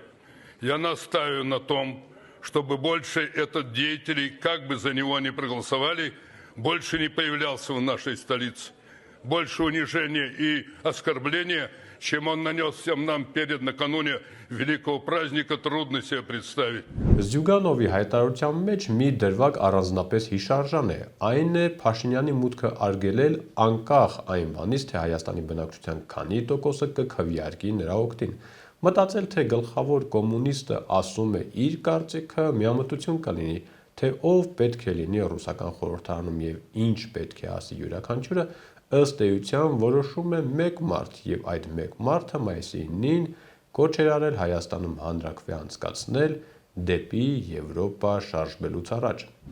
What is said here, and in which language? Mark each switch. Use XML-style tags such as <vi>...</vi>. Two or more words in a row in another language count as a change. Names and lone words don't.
<ru>Я настаиваю на том, чтобы больше этот деятель, как бы за него ни проголосовали, больше не появлялся в нашей столице. Больше унижения и оскорбления, чем он нанес всем нам накануне великого праздника, трудно себе представить.</ru> <hy>Զյուգանովի հայտարարության մեջ մի դրվագ առանձնապես հիշարժան է, այն է Փաշինյանի մուտքը արգելել անկախ այն բանից, թե Հայաստանի բնակչության քանի տոկոսը կքվեարկի նրա օգտին։ Մտածել, թե գլխավոր կոմունիստը ասում է իր կարծիքը, միամտություն կլինի, թե ով պետք է լինի ռուսական խորհրդարանում և ինչ պետք է ասի յուրաքանչյուրը, ըստ էության որոշում է մեկ մարդ, և այդ մեկ մարդը մայիսի 9-ին կոչ էր արել Հայաստանում հանրաքվե անցկացնել դեպի Եվրոպա շարժվելուց առաջ։</hy>